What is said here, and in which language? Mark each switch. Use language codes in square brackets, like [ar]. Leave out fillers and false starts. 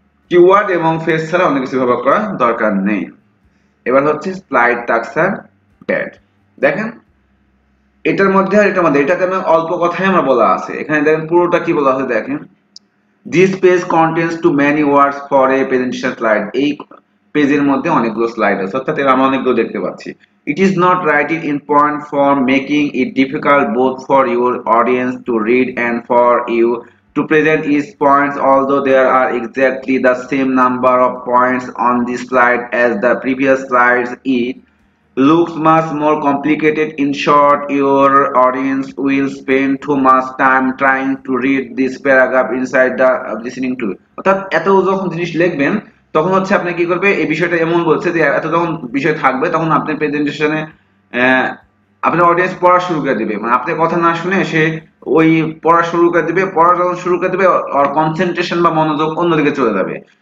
[bn] Keyword এবং phrase ছাড়া অন্য কিছু ব্যবহার করা দরকার নেই। এবার হচ্ছে স্লাইড টাক্সার ব্যাড। দেখেন এটার মধ্যে আর এটার মধ্যে এটাতে অল্প কথাই আমরা বলা আছে, এখানে দেখেন পুরোটা কি বলা আছে দেখেন, [en] This page contains too many words for a presentation slide. [bn] এই পেজের মধ্যে অনেকগুলো স্লাইড আছে, অর্থাৎ আমরা অনেকগুলো দেখতে পাচ্ছি। [en] It is not writed in point for making it difficult both for your audience to read and for you to present each points, although there are exactly the same number of points on this slide as the previous slides. It looks much more complicated. In short, your audience will spend too much time trying to read this paragraph inside the listening to it. [bn] অর্থাৎ এত যখন জিনিস লিখবেন তখন হচ্ছে আপনি কি করবে, এই বিষয়টা এমন বলছে যে এত যখন বিষয় থাকবে তখন আপনি প্রেজেন্টেশনে আপনার অডিয়েন্স পড়া শুরু করে দিবে, মানে আপনার কথা না শুনে সে ওই পড়া শুরু করে দিবে, পড়া যখন শুরু করে দিবে ওর কনসেন্ট্রেশন বা মনোযোগ অন্যদিকে চলে যাবে।